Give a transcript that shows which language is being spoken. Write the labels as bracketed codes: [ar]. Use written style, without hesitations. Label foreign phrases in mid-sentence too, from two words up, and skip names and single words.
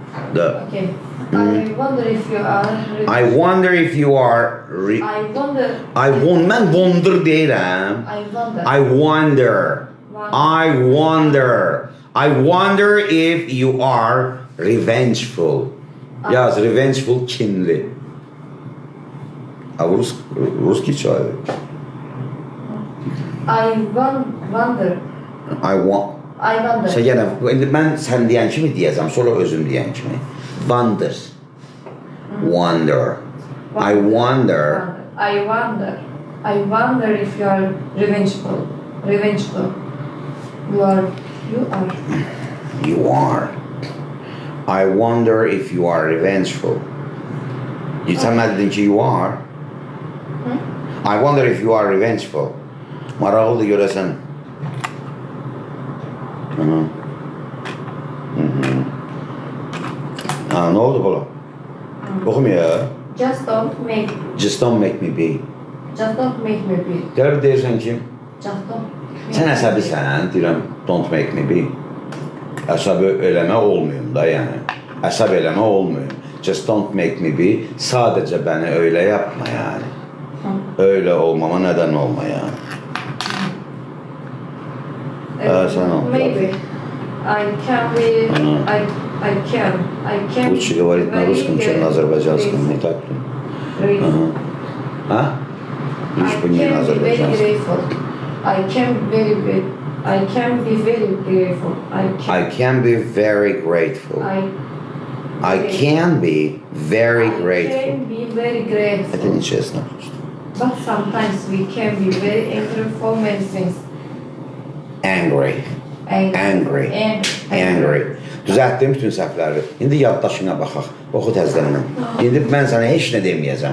[en] Okay. I wonder if you are. I wonder if you are. [az] Mən wonder deyirəm. [en] I wonder. I wonder if you are revengeful. [az] Yaz, revengeful kinli. Ruski çayı. [en] I wonder. [az] Sən gələm, indi mən sən deyən kimi deyəcəm, sonra özüm deyən kimi. [en] Wonder. I wonder. I wonder if you are revengeful. You are. I wonder if you are revengeful. [az] Sən mənə dedin ki, [en] you are. I wonder if you are revengeful. [az] Maraqlıdır görəsən. Ne oldu bala? Oxumaya. [en] Just don't make me be. [az] Gəlib deyirsən ki, [en] Just don't. [az] sən əsəbisən, deyirəm, [en] don't make me be. [az] Əsəbi eləmə olmayım da, yəni. Əsəb eləmə olmayım. [en] Just don't make me be. [tr] Sadəcə bəni öyle yapma, yəni. Öyle olmama neden olma, yəni. [az] Sən ol. [en] Maybe. I can. [ru] Лучше говорить на русском, чем на азербайджанском, не так ли? А? Лишь бы не на азербайджанском. [en] I can be very grateful. I can be very grateful. I can be very grateful. [ru] Это нечестно. [en] But sometimes we can be very angry for many things. Angry. [az] Düzəltdim bütün səhvləri. İndi yaddaşına baxaq. Oxu təzdən. İndi mən sənə heç nə deməyəcəm.